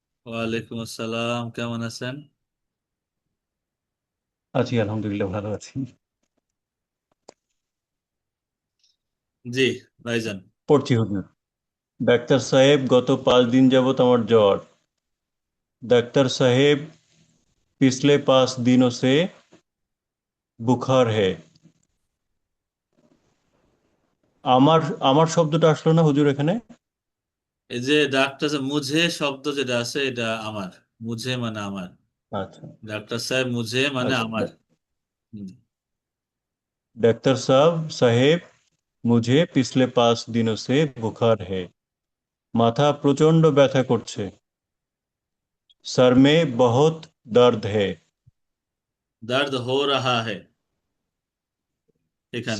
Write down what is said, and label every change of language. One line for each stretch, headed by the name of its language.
Bangla: ওয়ালাইকুম আসসালাম, কেমন আছেন? আছি আলহামদুলিল্লাহ, ভালো আছি। জি ভাইজান। পড়ছি হুজুর। ডাক্তার সাহেব, গত 5 দিন যাবত আমার জ্বর।
Urdu: डॉक्टर साहेब, पिछले 5 दिनों से बुखार है।
Bangla: আমার আমার শব্দটা আসলো না হুজুর এখানে। এই যে ডাক্তার মুঝে শব্দ যেটা আছে এটা আমার, মুঝে মানে আমার। আচ্ছা ডাক্তার সাহেব মুঝে মানে আচ্ছা। আমার। হুম।
Urdu: डॉक्टर साहेब, मुझे पिछले 5 दिनों से बुखार है।
Bangla: माथा প্রচন্ড ব্যথা করছে।
Urdu: सर में बहुत दर्द है। दर्द हो रहा है এখানে,